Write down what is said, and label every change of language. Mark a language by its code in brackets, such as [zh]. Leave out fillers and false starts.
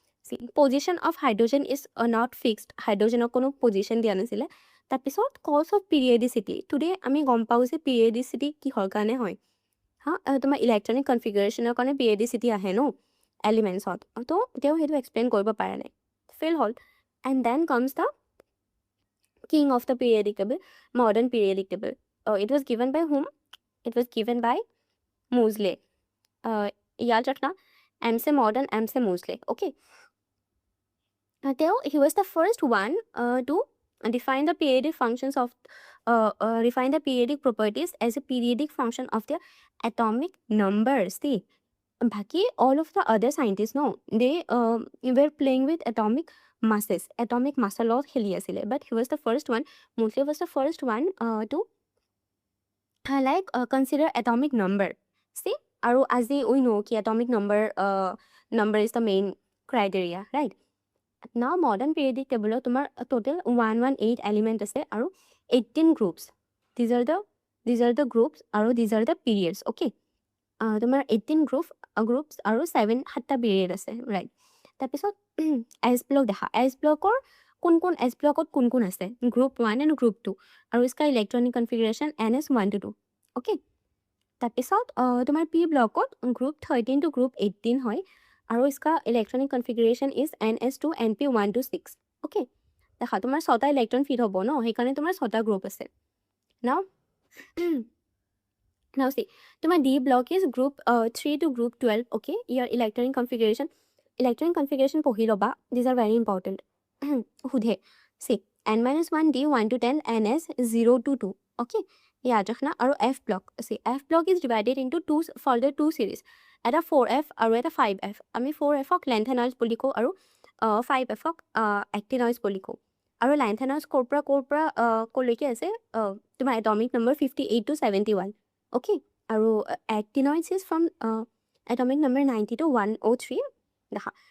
[en] চি position of hydrogen is not fixed, [as] হাইড্ৰজেনক কোনো position দিয়া নাছিলে। তাৰপিছত কজ অফ পিৰিয়ডিচিটি, টুডে আমি গম পাওঁ যে পিৰিয়ডিচিটি কিহৰ কাৰণে হয়। হা তোমাৰ ইলেক্ট্ৰনিক কনফিগাৰেশ্যনৰ কাৰণে পিৰিয়ডিচিটি আহে ন এলিমেণ্টছত, তো তেওঁ সেইটো এক্সপ্লেইন কৰিব পৰা নাই, ফেইল হ'ল। [en] And then comes the king of the periodic table, modern periodic table. It was given by whom? It was given by Moseley. [hi] याद रखना, M से modern, M से Moseley. [en] Okay. He was the first one to define the periodic functions of define the periodic properties as a periodic function of their atomic numbers. See, बाकी all of the other scientists, no, they were playing with atomic masses, atomic mass [as] লগত খেলি আছিলে, [en] but he was the first one, Moseley was the first one to consider atomic number. See, [as] আৰু আজি [en] we know ki atomic number is the main criteria, right? Now modern periodic table তোমাৰ total 118 element আছে আৰু 18 groups. These are the groups আৰু these are the periods. Okay, তোমাৰ 18 groups আৰু 7টা period আছে, right? [as] তাৰপিছত S block দেখা, S blockৰ কোন S blockত কোন আছে, group 1 and group 2, আৰু इसका electronic configuration NS1 to 2. [en] Okay, তাৰপিছত তোমাৰ P blockত group 13 to group 18 হয়, আৰু इसका electronic configuration is NS2 NP1 to 6. [as] Okay, দেখা তোমাৰ 6টা ইলেক্ট্ৰন ফিট হ'ব ন, সেইকাৰণে তোমাৰ 6টা গ্ৰুপ আছে। [en] Now see, তোমাৰ D block is group 3 to group 12. Okay, your electronic configuration পঢ়ি ল'বা, these are very important. সুধে, see, N-1 D 1 to 10 NS 0 to 2. [hi] Okay, याद रखना। [en] আৰু F block, see, F block is divided into further two series, এটা 4F আৰু এটা 5F। [as] আমি 4Fক lengtheners বুলি কওঁ আৰু 5Fক actinoids বুলি কওঁ। আৰু lengtheners ক'ৰ পৰা ক'লৈকে আছে, তোমাৰ atomic number 58 to 71। [en] Okay, আৰু actinoids is from atomic number 90 to 103 দেখা।